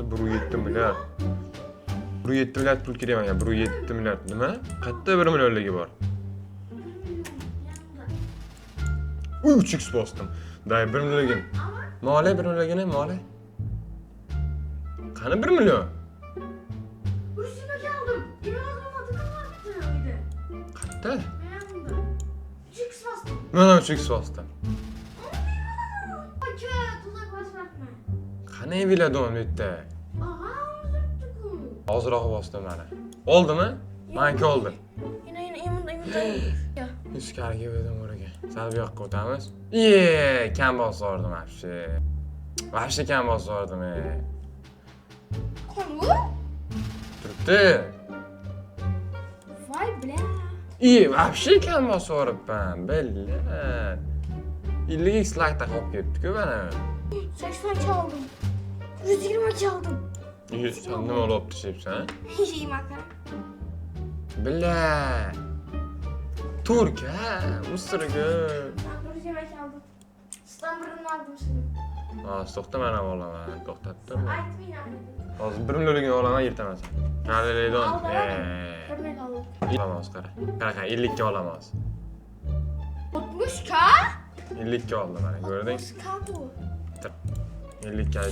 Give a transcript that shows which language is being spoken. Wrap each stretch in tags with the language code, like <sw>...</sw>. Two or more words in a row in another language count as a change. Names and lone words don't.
<uz>1,7 milliard. 1,7 milliard pul kerak menga. 1,7 milliard nima? Qayerda 1 millionligi bor? 3x bosdim. Day 1 millionligim. Moli 1 millionligini moli. Qani 1 million?</uz> <tr>Üstüme geldim. İnanılmaz tıkamattı öyle.</tr> <uz>Qayerda?</uz> <tr>Ben bunda. 3x bastım.</tr> <uz>Mana 3x bosdim.</uz> <tr>Ay tuzak basmakma.</tr> <uz>Qani Evilidon bu yerda?</uz> <tr>Aha unuttum.</tr> <uz>Hozirroq bosdim mana. Oldimi? Menga oldi.</uz> <tr>Yine emin. Ya.</tr> <uz>100 kaliga berdim oraga. Sal bu yoqqa o'tamiz. Iye, kam bosardim вообще. Вообще kam bosardim. Qani bu? Turibdi. Voy bля. Iye, вообще kam bosaribman. Billah. 50x like olib ketdi-ku mana.</uz> <tr>80 çaldım. 120 çaldım.</tr> <uz>Iye, sen nima olib deyapsan? Yemaklar.</uz> <tr>Billah. Turka, Mısır'ı. Ben 120 çaldım. İstanbul'unu aldım şimdi.</tr> <uz>To'xta mana olaman. To'xtatdim.</uz> <tr>Aytmayın abi.</tr> <uz>Hozir 1 millionga olaman, yirtaman. Qadrlaydan. Bilmay qoldim. Olamiz, qara. Qara, 50 ga olamiz. 60k? 50 ga oldim mana, ko'rding? 60k bu. 50 ga.</uz>